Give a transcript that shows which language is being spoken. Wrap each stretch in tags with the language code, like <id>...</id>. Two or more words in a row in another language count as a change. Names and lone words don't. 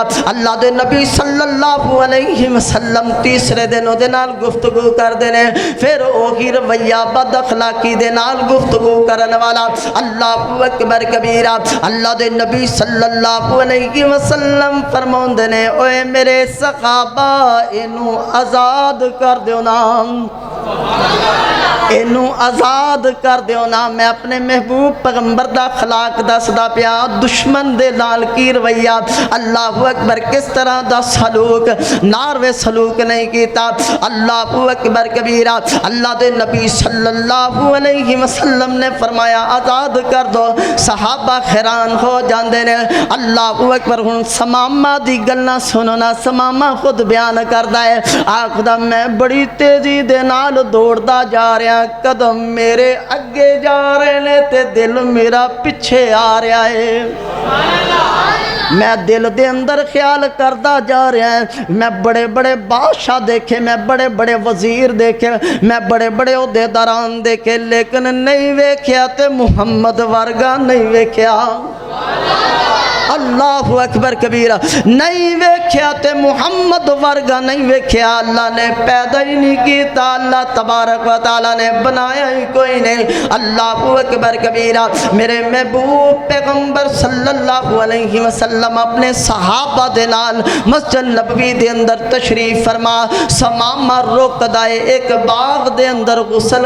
<pa>اللہ دے نبی</pa> <ar>صلی اللہ علیہ وسلم</ar> <pa>تیسرے دن دے نال گفتگو کر دینے، پھر وہی رویہ بد اخلاقی دے نال گفتگو کرن والا،</pa> <ar>اللہ اکبر کبیرہ۔</ar> <pa>اللہ دے نبی</pa> <ar>صلی اللہ علیہ وسلم</ar> <pa>فرماندے نے اوے میرے صحابہ اینو آزاد کر دیو نا، اینو آزاد کر دیو نا۔ میں اپنے محبوب پیغمبر دا اخلاق دسدا پیا، دشمن دے نال کی رویہ،</pa> <ar>اللہ اکبر</ar> <pa>کس طرح دا سلوک، ناروے سلوک نہیں کیتا،</pa> <ar>اللہ اکبر کبیرہ۔</ar> <pa>اللہ دے نبی</pa> <ar>صلی اللہ علیہ وسلم</ar> <pa>نے فرمایا آزاد کر دو، صحابہ حیران ہو جاندے نے،</pa> <ar>اللہ اکبر۔</ar> <pa>ہن سمامہ دی گلاں سنو نا، سمامہ خود بیان کردا ہے، آکھدا میں بڑی تیزی دے نال دوڑدا جا رہا، قدم میرے اگے جا رہے نے تے دل میرا پیچھے آ رہا ہے۔ میں دل دے اندر خیال کردا جا رہا ہے میں بڑے بڑے بادشاہ دیکھے میں بڑے بڑے وزیر دیکھے میں بڑے بڑے عہدیداران دیکھے لیکن نہیں ویکھیا تے محمد ورگا نہیں ویکھیا</pa> <ar>اللہ اکبر کبیرہ</ar> <pa>نہیں ویکھیا تے محمد ورگا نہیں ویکھیا اللہ نے پیدا ہی نہیں کیتا اللہ</pa> <ar>تبارک و تعالی</ar> <pa>نے بنایا ہی کوئی نہیں</pa> <ar>اللہ اکبر کبیرہ</ar> <pa>میرے محبوب پیغمبر</pa> <ar>صلی اللہ علیہ وسلم</ar> <pa>اپنے صحابہ دے نال مسجد نبوی دے اندر تشریف فرما سماما روک دائے ایک باغ دے اندر غسل</pa>